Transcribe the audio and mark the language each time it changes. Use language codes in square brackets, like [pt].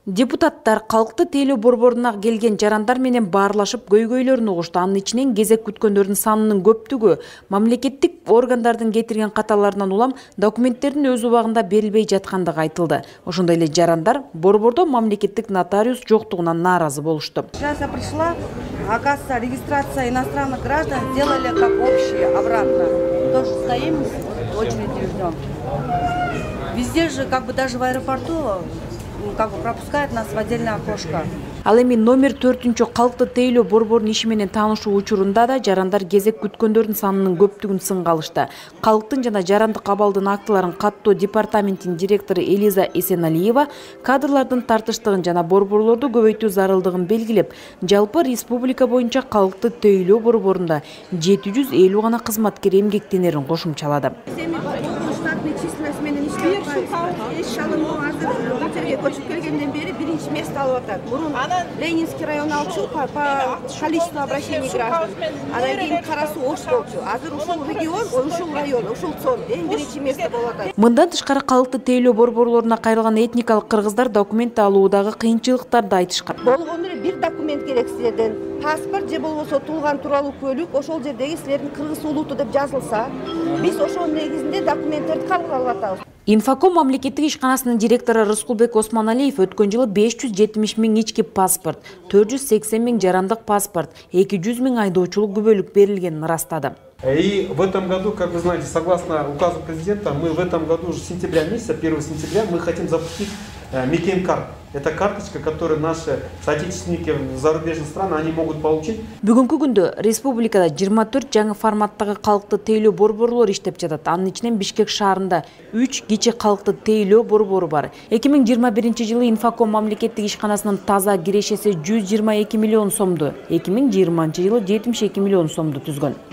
[ky] Депутаттар калкты тейлөө борборуна келген жарандар менен баарлашып көйгөйлөрүн угушту. Анын ичинен кезек күткөндөрдүн санынын көптүгү, мамлекеттик органдардын кетирген каталарынан улам документтердин өз убагында берилбей жаткандыгы айтылды. Ошондой эле жарандар борбордо мамлекеттик нотариус жоктугунан нааразы болушту. [ru] Сейчас я пришла, оказывается, регистрация иностранных граждан сделали как общие обратно. Тоже стоим, очереди ждем. Везде же, как бы даже в аэропорту, как бы пропускают нас в отдельное окошко. [ky] Ал эми номер 4 калкты тейлөө борборунун иши менен таанышуу учурунда да жарандар кезек күткөндөрдүн санынын көптүгүн сынга алышты. Калктын жана жарандык абалдын актыларын каттоо департаментинин директору Элиза Эсеналиева кадрлардын тартыштыгын жана борборлорду көбөйтүү зарылдыгын белгилеп, жалпы республика боюнча калкты тейлөө борборунда 750 гана кызматкер эмгектенерин кошумчалады. еш шалымы азыр Питерге көчүп келгенден бери биринчи место алып атат. Мурун [ru] Ленинский район [ky] алчу [ru] по количеству обращений граждан. [ky] Анан кийин Кара Суу Ош болчу. Азыр ушул регион, ушул район, ушул цон эң биринчи место болуп атат. Мындан тышкары калкты тейлөө борборлоруна кайрылган этникалык кыргыздар документ алуудагы кыйынчылыктарды айтышкан. Болгондо эле бир документ керек силерден. Паспорт же болбосо туулган тууралуу көлүк, ошол жердеги силердин кыргыз улуту деп жазылса, биз ошонун негизинде документтерди кабыл алып атабыз. Инфоком мамлекеттик ишканасынын директору Рыскулбек Осмоналиев өткөн жылы 570 000 ички паспорт, 480 000 жарандык паспорт, 200 000 айдоочулук күбөлүк берилгенин ырастады. [ru] И в этом году, как вы знаете, согласно указу президента, мы в этом году уже сентября месяца, 1 сентября, мы хотим запустить Мекенкарт. Это карточка, которую наши соотечественники в зарубежных странах они могут получить. [ky] Бүгүнкү күндө республикада 24 жаңы форматтагы калкты тейлөө борборлор иштеп жатат. Анын ичинен Бишкек шаарында 3 кичи калкты тейлөө борбору бар. 2021 жылы Инфоком мамлекеттик ишканасынын таза кирешеси 122 миллион сомду, 2020 жылы 72 миллион сомду түзгөн.